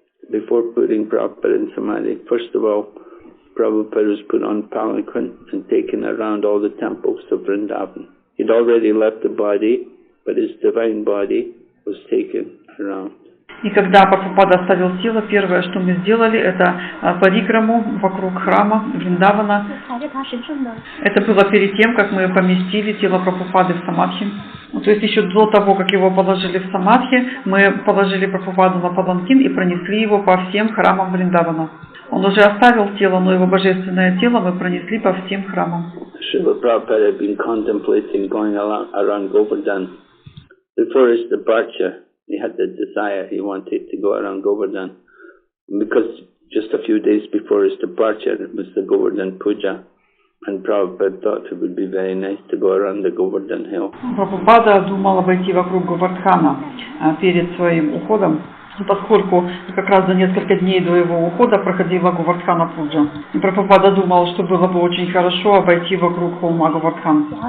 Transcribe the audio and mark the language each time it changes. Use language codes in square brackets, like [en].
[en] Before putting Prabhupada in Samadhi, first of all, Prabhupada was put on palanquin and taken around all the temples of Vrindavan. He'd already left the body, but his divine body was taken around. [ru] И когда Прабхупада оставил тело, первое, что мы сделали, это парикраму вокруг храма Вриндавана. Это было перед тем, как мы поместили тело Прабхупады в самадхи. То есть еще до того, как его положили в самадхи, мы положили Прабхупаду на паланкин и пронесли его по всем храмам Вриндавана. Он уже оставил тело, но его божественное тело мы пронесли по всем храмам. [en] Шрилы Прабхупады had been contemplating going around Govardhan. Before his departure, he had the desire, he wanted to go around Govardhan. Because just a few days before his departure, it was the Govardhan Puja. And Prabhupada thought it would be very nice to go around the Govardhan hill. [ru] Прабхупада думал обойти вокруг Говардхана перед своим уходом, поскольку как раз за несколько дней до его ухода проходила Говардхана Пуджа. И Прабхупада думал, что было бы очень хорошо обойти вокруг холма Говардхан.